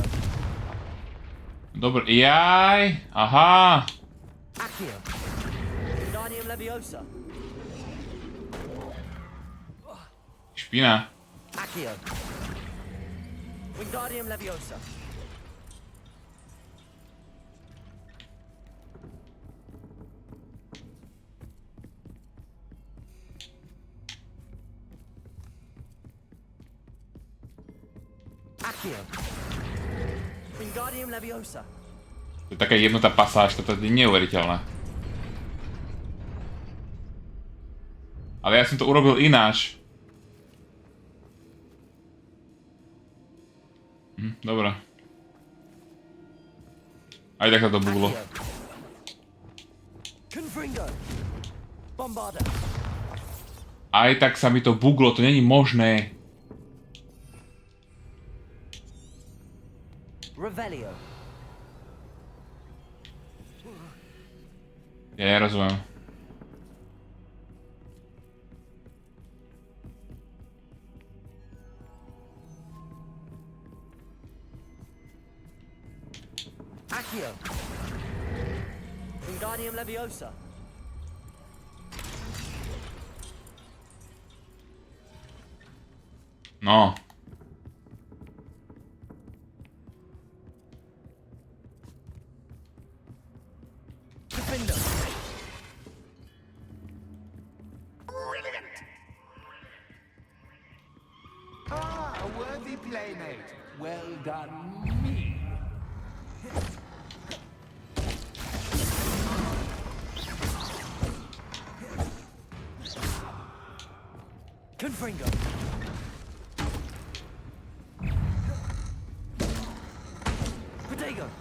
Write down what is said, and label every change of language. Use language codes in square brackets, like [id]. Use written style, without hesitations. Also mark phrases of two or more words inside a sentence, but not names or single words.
[sk] Dobre, jaj, aha. Accio! Wingardium Leviosa! Špina. Accio! Wingardium Leviosa! Accio! Wingardium Leviosa! To je taká jednotá pasáž, toto je neuveriteľné. Ale ja som to urobil ináč. Dobre. Aj tak sa to buglo. Aj tak sa mi to buglo, to není možné. Revelio. Ja nerozumiem. Accio! Wingardium Leviosa! No. [en] Defender! Brilliant! Ah, a worthy playmate. Well done, me. Confringo! Pejgn!